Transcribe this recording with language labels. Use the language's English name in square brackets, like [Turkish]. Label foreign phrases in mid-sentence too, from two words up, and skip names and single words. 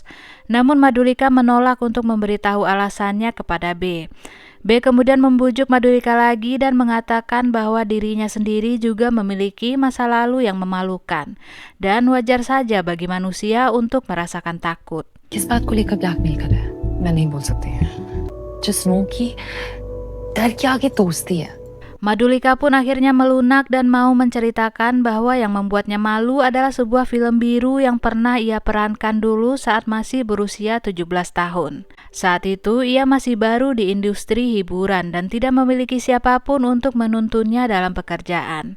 [Indonesian] Namun Madhulika menolak untuk memberitahu alasannya kepada B. B kemudian membujuk Madhulika lagi dan mengatakan bahwa dirinya sendiri juga memiliki masa lalu yang memalukan dan wajar saja bagi manusia untuk merasakan takut. [Hindi] किस बात को लेकर ब्लैकमेल कर रहा है? मैं नहीं बोल सकती है. [English] Just know [Hindi] कि डर के आगे दोस्ती है. [Indonesian] Madhulika pun akhirnya melunak dan mau menceritakan bahwa yang membuatnya malu adalah sebuah film biru yang pernah ia perankan dulu saat masih berusia 17 tahun. Saat itu ia masih baru di industri hiburan dan tidak memiliki siapapun untuk menuntunnya dalam pekerjaan.